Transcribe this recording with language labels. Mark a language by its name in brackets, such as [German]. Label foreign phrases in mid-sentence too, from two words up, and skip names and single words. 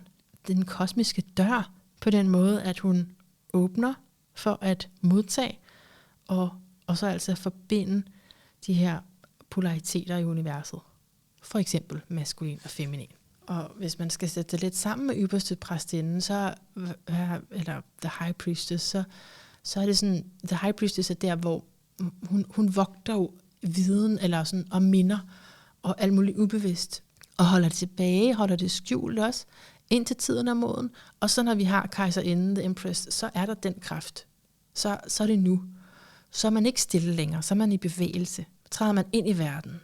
[Danish] Den kosmiske dør, på den måde, at hun åbner for at modtage, og så altså forbinde de her polariteter i universet. For eksempel maskulin og feminin. Og hvis man skal sætte det lidt sammen med ypperste præstinden, så, eller [English] the high priestess, [Danish] så er det sådan, [English] the high priestess [Danish] er der, hvor hun vogter jo viden, eller sådan, og minder, og alt muligt ubevidst, og holder det tilbage, holder det skjult også, indtil tiden er moden, og så når vi har kejserinden, [English] the empress, [Danish] så er der den kraft. Så er det nu. Så er man ikke stille længere, så er man i bevægelse. Så træder man ind i verden.